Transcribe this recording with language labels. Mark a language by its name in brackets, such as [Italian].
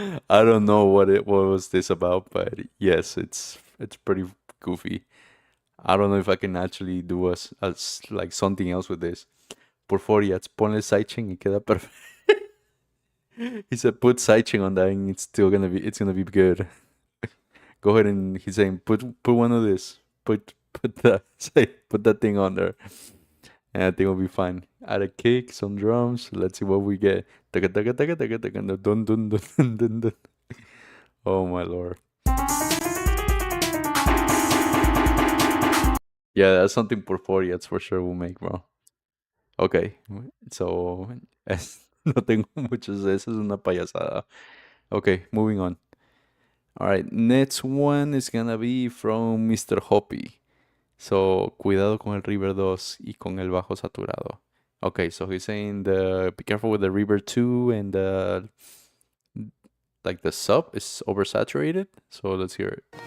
[English] I don't know what was this about, but yes, it's pretty goofy. I don't know if I can actually do as like something else with this. [Spanish] Porforiats, ponle sidechain y queda perfecto. [English] He said put sidechain on that and it's gonna be good. Go ahead and he's saying put one of this. Put that thing on there. And I think it'll be fine. Add a kick, some drums. Let's see what we get. Taka, taka, taka, taka, taka, dun, dun, dun, dun, dun, dun. Oh my lord. Yeah, that's something Porforiats for sure will make, bro. [Spanish] Okay, so no tengo muchos de esos, es una payasada. [English] Okay, moving on. Alright, next one is gonna be from Mr. Hoppy. [Spanish] So, cuidado con el River 2 y con el bajo saturado. [English] Okay, so he's saying be careful with the River 2 and like the sub is oversaturated. So let's hear it.